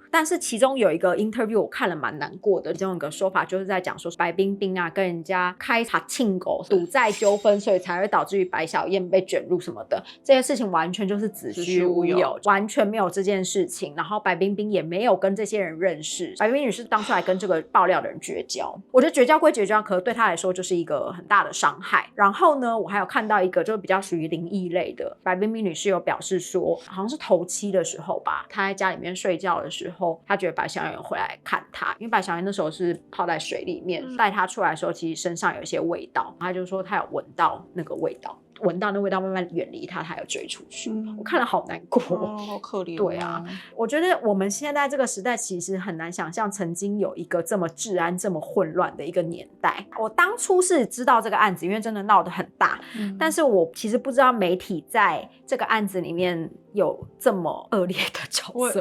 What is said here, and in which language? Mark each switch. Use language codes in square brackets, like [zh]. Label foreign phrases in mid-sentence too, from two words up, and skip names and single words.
[zh] 但是其中有一個 interview 我看了蠻難過的，其中一個說法就是在講說白冰冰啊跟人家開塔慶狗賭債糾紛，所以才會導致於白小燕被捲入什麼的，這些事情完全就是子虛烏有，完全沒有這件事情。然後白冰冰也沒有跟這些人認識，白冰冰女士當初還跟這個爆料的人絕交。我覺得絕交歸絕交，可是對她來說就是一個很大的傷害。然後呢，我還有看到一個就是比較屬於靈異類的，白冰冰女士有表示說，好像是頭七的時候吧，她在家裡面睡覺的時候，她覺得白小燕回來看她，因為白小燕那時候是泡在水裡面，帶她出來的時候其實身上有一些味道，她就說她有聞到那個味道，聞到那味道慢慢遠離她，她有追出去。我看了好難過，好可憐。对啊，我覺得我們現在這個時代其實很難想象曾經有一個這麼治安這麼混亂的一個年代。我當初是知道這個案子，因為真的鬧得很大，但是我其實不知道媒體在這個案子裡面有這麼惡劣的角色。